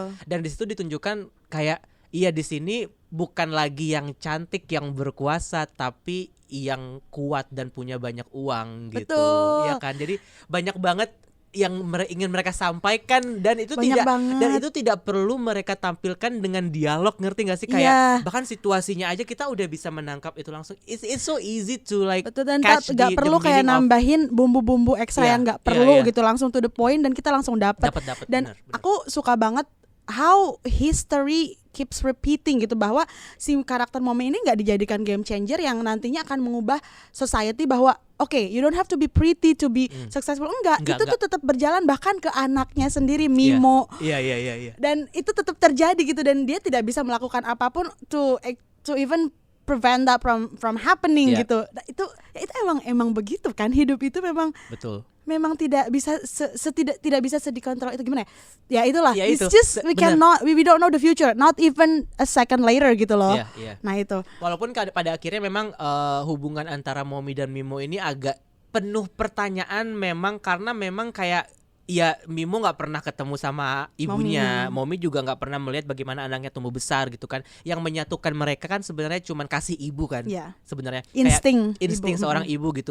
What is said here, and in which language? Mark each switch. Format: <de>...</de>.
<id>Dan di situ ditunjukkan kayak di sini bukan lagi yang cantik yang berkuasa, tapi yang kuat dan punya banyak uang gitu. Betul. Ya kan? Jadi banyak banget yang ingin mereka sampaikan, dan itu tidak perlu mereka tampilkan dengan dialog, ngerti gak sih? Kayak bahkan situasinya aja kita udah bisa menangkap itu langsung.</id> <en>It's so easy to like catch</en> <id>gak perlu kayak nambahin bumbu-bumbu ekstra yang gak perlu gitu, langsung</id> <en>to the point</en> <id>dan kita langsung dapat. Dan bener. Aku suka banget</id> <en>how history keeps repeating</en> <id>gitu, bahwa si karakter Momi ini nggak dijadikan</id> <en>game changer</en> <id>yang nantinya akan mengubah society, bahwa</id> <en>you don't have to be pretty to be successful.</en> <id>Enggak, itu tuh tetap berjalan bahkan ke anaknya sendiri, Mimo. Iya. Dan itu tetap terjadi gitu, dan dia tidak bisa melakukan apapun</id> <en>to even prevent that from happening</en> <id>gitu. Nah, itu emang begitu kan, hidup itu memang betul. Memang tidak bisa tidak bisa dikontrol, itu gimana ya? Itulah.</id> <en>It's</en> <id>itu.</id> <en>just we don't know the future, not even a second later</en> <id>gitu loh. Nah itu. Walaupun pada akhirnya memang hubungan antara Momi dan Mimo ini agak penuh pertanyaan memang, karena memang kayak Mimo nggak pernah ketemu sama ibunya, Momi juga nggak pernah melihat bagaimana anaknya tumbuh besar gitu kan. Yang menyatukan mereka kan sebenarnya cuman kasih ibu kan, sebenarnya insting seorang ibu gitu.</id>